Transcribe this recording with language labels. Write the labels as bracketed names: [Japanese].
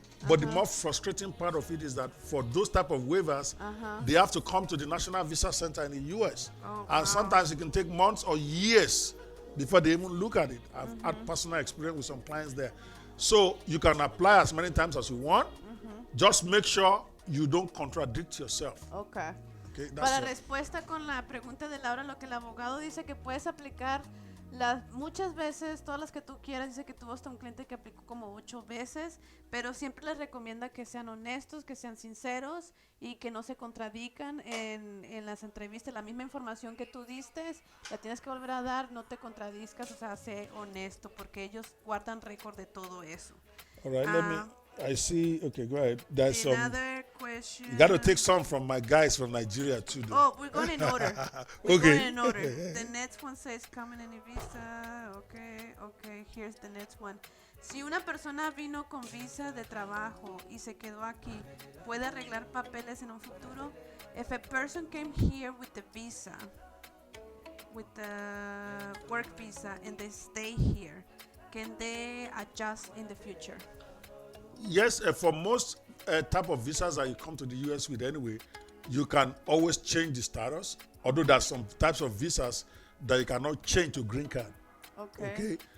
[English] But the more frustrating part of it is that for those type of waivers, they have to come to the National Visa Center in the U.S. And sometimes it can take months or years before they even look at it. I've had personal experience with some clients there. So you can apply as many times as you want. Just make sure you don't contradict yourself. Okay. Okay, [Spanish] Para respuesta con la pregunta de Laura, lo que el abogado dice que puedes aplicar muchas veces, todas las que tú quieras. Dice que tuvo hasta un cliente que aplicó como 8 veces, pero siempre les recomienda que sean honestos, que sean sinceros y que no se contradican en las entrevistas. La misma información que tú diste, la tienes que volver a dar, no te contradizcas, o sea, sé honesto, porque ellos guardan récord de todo eso. [English] All right, I see. Okay, go ahead. There's another question. You got to take some from my guys from Nigeria too. Though. Oh, we're going in order. We're going in order. The next one says coming in a visa. Okay. Here's the next one. [Spanish] Si una persona vino con visa de trabajo y se quedó aquí, ¿puede arreglar papeles en un futuro? [English] If a person came here with the visa, with the work visa, and they stay here, can they adjust in the future? Yes, for most type of visas that you come to the U.S. with anyway, you can always change the status, although there's some types of visas that you cannot change to green card. Okay?